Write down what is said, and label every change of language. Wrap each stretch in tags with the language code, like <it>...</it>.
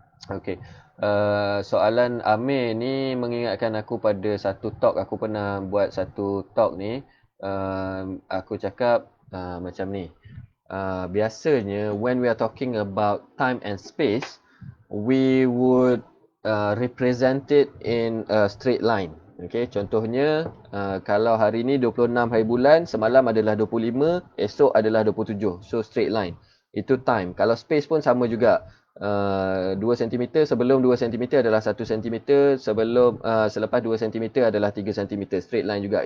<ms>Okey, soalan Amir ni mengingatkan aku pada satu talk. Aku pernah buat satu talk ni. Aku cakap macam ni. Biasanya</ms> <en>when we are talking about time and space, we would represent it in a straight line.</en> <ms>Okay, contohnya kalau hari ni 26 hari bulan, semalam adalah 25, esok adalah 27.</ms> <en>So straight line.</en> <ms>Itu time. Kalau space pun sama juga. 2 cm sebelum 2 cm adalah 1 cm, selepas 2 cm adalah 3 cm. Straight line juga.</ms>